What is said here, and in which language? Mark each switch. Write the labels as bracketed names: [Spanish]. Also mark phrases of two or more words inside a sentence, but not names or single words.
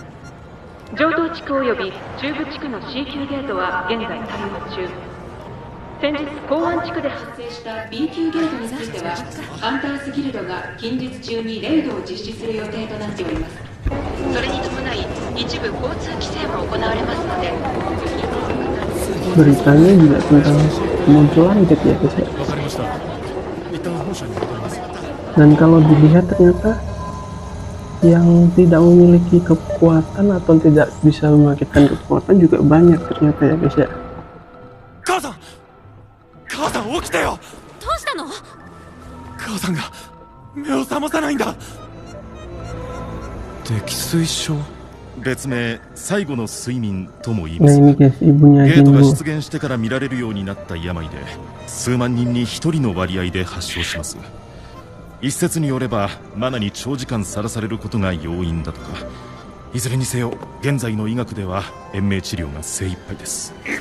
[Japanese] 上東地区及び中部地区の C 級ゲートは現在対応中。先日港湾地区で発生した B 級ゲートについてはハンタースギルドが近日中にレイドを実施する予定となっております。それに伴い一部交通規制も行われますので。 [Indonesian] Beritanya juga tentang kemunculan Jet ya guys ya. Dan kalau dilihat ternyata yang tidak memiliki kekuatan atau tidak bisa membangkitkan kekuatan juga banyak ternyata ya guys ya. [Japanese] 母さん起きてよ。どうしたの？母さんが目を覚まさないんだ。溺水症。別名最後の睡眠とも言い [Indonesian] Nah [Japanese] ます [Indonesian] ini guys, ibunya [Japanese] ゲートが [Indonesian] Jinwoo. [Japanese] 出現してから見られるようになった病で数万人に一人の割合で発症します。一説によればマナに長時間さらされることが要因だとか。いずれにせよ現在の医学では延命治療が精一杯です。